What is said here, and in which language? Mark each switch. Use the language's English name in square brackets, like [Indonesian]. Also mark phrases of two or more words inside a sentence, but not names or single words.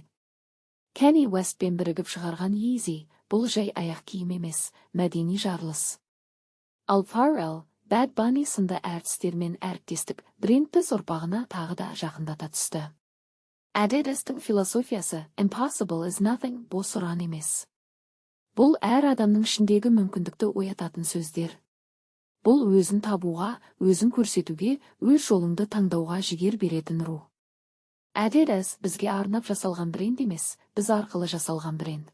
[Kazakh] Kanye Westпен бірігіп шығарған Yeezy бұл жай аяқ киім емес, мәдени жарылыс. Ал Pharrell, Bad Bunny сынды әртістермен әріптестік брендті ұрпағына тағы да жақындата түсті. Adidas'тың философиясы [English] Impossible is nothing, [Kazakh] бос ұран емес. Бұл әр адамның ішіндегі мүмкіндікті оятатын сөздер. Бұл өзін табуға, өзін көрсетуге, өз жолыңды таңдауға жігер беретін рух. Adidas бізге арнап жасалған бренд емес, біз арқылы жасалған бренд.